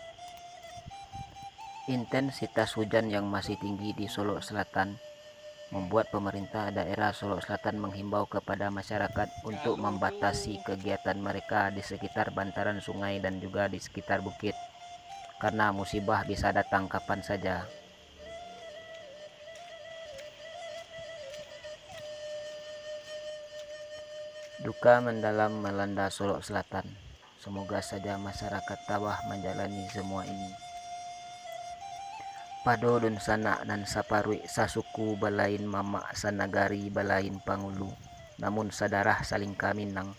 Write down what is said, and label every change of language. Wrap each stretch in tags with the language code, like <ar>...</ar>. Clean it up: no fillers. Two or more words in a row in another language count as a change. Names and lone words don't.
<id>Intensitas hujan yang masih tinggi di Solok Selatan membuat pemerintah daerah Solok Selatan menghimbau kepada masyarakat untuk membatasi kegiatan mereka di sekitar bantaran sungai dan juga di sekitar bukit, karena musibah bisa datang kapan saja. Duka mendalam melanda Solok Selatan. Semoga saja masyarakat tabah menjalani semua ini.</id> <min>Pado dun sanak nan saparui sasuku balain mama sanagari balain pangulu, namun sadarah saling kaminang.</min>